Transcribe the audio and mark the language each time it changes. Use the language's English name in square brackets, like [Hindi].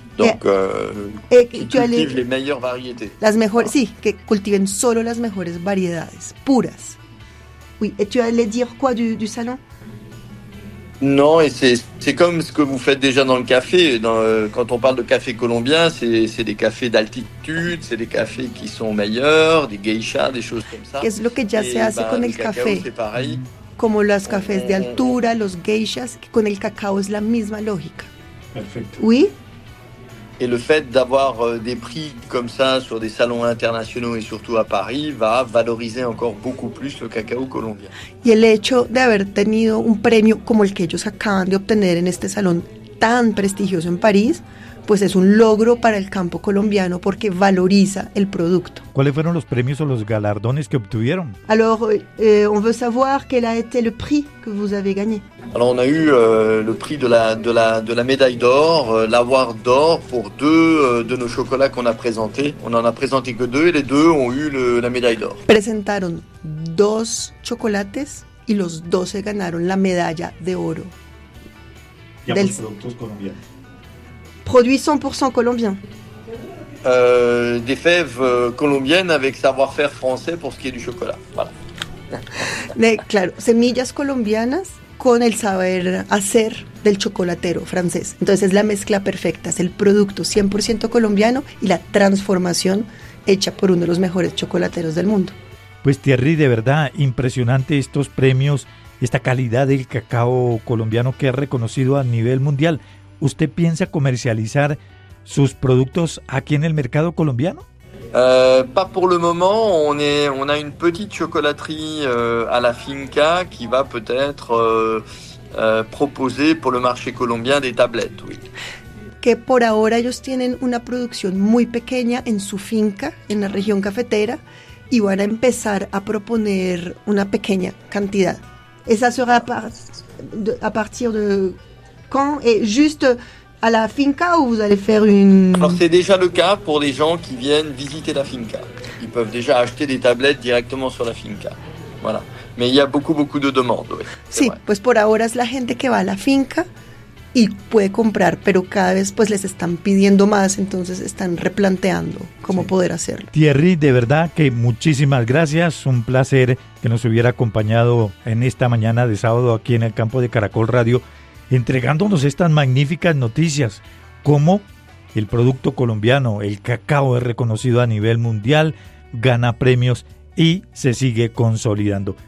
[French] Donc, qui cultivent les meilleures variétés. [Spanish] Las mejores, sí, que cultiven solo las mejores variedades, puras. [French] Oui, et tu allais dire quoi du salon? Non, et c'est comme ce que vous faites déjà dans le café. Quand on parle de café colombien, c'est des cafés d'altitude, c'est des cafés qui sont meilleurs, des geishas, des choses comme ça. [Spanish] Que es lo que ya se hace con el café. [French] C'est pareil. [Spanish] Como los cafés de altura, los geishas, que con el cacao es la misma lógica. Perfecto. [French] Oui. Et le fait d'avoir des prix comme ça sur des salons internationaux et surtout à Paris va valoriser encore beaucoup plus le cacao colombien. [Spanish] Y el hecho de haber tenido un premio como el que ellos acaban de obtener en este salón tan prestigioso en París, pues es un logro para el campo colombiano porque valoriza el producto. ¿Cuáles fueron los premios o los galardones que obtuvieron? [French] Alors, on veut savoir quel a été le prix que vous avez gagné. Alors, on a eu le prix de la médaille d'or, l'award d'or pour 2 de nos chocolats qu'on a présentés. On en a présenté que 2 et les 2 ont eu la médaille d'or. [Spanish] Presentaron 2 chocolates y los 2 se ganaron la medalla de oro. Ya los productos colombianos. [French] Produits 100% colombiens. Des fèves colombiennes avec savoir-faire français pour ce qui est du chocolat. Voilà. [Spanish] Claro, semillas colombianas con el saber hacer del chocolatero francés. Entonces es la mezcla perfecta, es el producto 100% colombiano y la transformación hecha por uno de los mejores chocolateros del mundo. Pues Thierry, de verdad impresionante estos premios, esta calidad del cacao colombiano que es reconocido a nivel mundial. ¿Usted piensa comercializar sus productos aquí en el mercado colombiano? [French] Pas pour le moment. On a une petite chocolaterie à la finca qui va peut-être proposer pour le marché colombien des tablettes, oui. [Spanish] Que por ahora ellos tienen una producción muy pequeña en su finca, en la región cafetera, y van a empezar a proponer una pequeña cantidad. Esa sera a partir de [French] quand? Et juste à la finca ou vous allez faire une... Alors c'est déjà le cas pour les gens qui viennent visiter la finca. Ils peuvent déjà acheter des tablettes directement sur la finca. Voilà. Mais il y a beaucoup de demandes. Oui, [Spanish] sí, [French] vrai. [Spanish] Pues por ahora es la gente que va a la finca y puede comprar, pero cada vez pues les están pidiendo más, entonces están replanteando cómo poder hacerlo. Thierry, de verdad que muchísimas gracias, un placer que nos hubiera acompañado en esta mañana de sábado aquí en el campo de Caracol Radio, entregándonos estas magníficas noticias, como el producto colombiano, el cacao es reconocido a nivel mundial, gana premios y se sigue consolidando.